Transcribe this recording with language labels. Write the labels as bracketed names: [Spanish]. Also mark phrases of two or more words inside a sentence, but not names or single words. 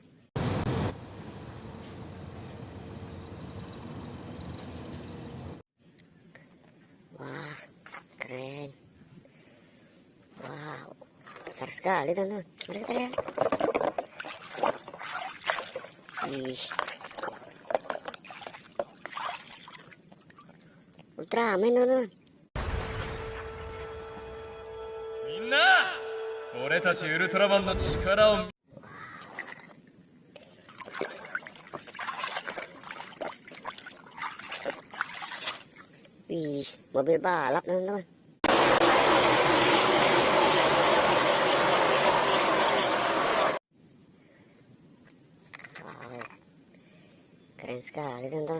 [Indonesian] Wah, keren. Wow, besar sekali teman-teman. Mari kita lihat. Ih, Ultraman teman-teman. [Japanese] みんな俺たちウルトラマンの力を [Indonesian] Wih, mobil balap teman-teman. Wow, keren sekali teman-teman.